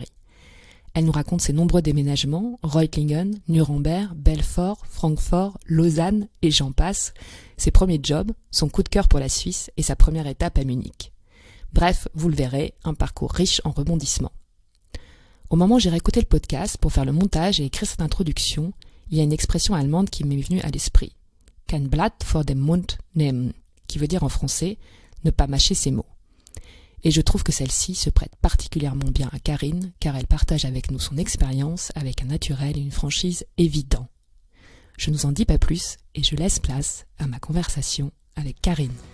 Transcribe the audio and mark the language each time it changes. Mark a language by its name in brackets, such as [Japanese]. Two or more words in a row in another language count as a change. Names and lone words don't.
[French] Elle nous raconte ses nombreux déménagements, Reutlingen, Nuremberg, Belfort, Francfort, Lausanne et j'en passe, ses premiers jobs, son coup de cœur pour la Suisse et sa première étape à Munich. Bref, vous le verrez, un parcours riche en rebondissements. Au moment où j'ai réécouté le podcast pour faire le montage et écrire cette introduction, il y a une expression allemande qui m'est venue à l'esprit. [German] Kein Blatt vor dem Mund nehmen, [French] qui veut dire en français « ne pas mâcher ses mots ». Et je trouve que celle-ci se prête particulièrement bien à Karine, car elle partage avec nous son expérience avec un naturel et une franchise évidents. Je ne vous en dis pas plus et je laisse place à ma conversation avec Karine.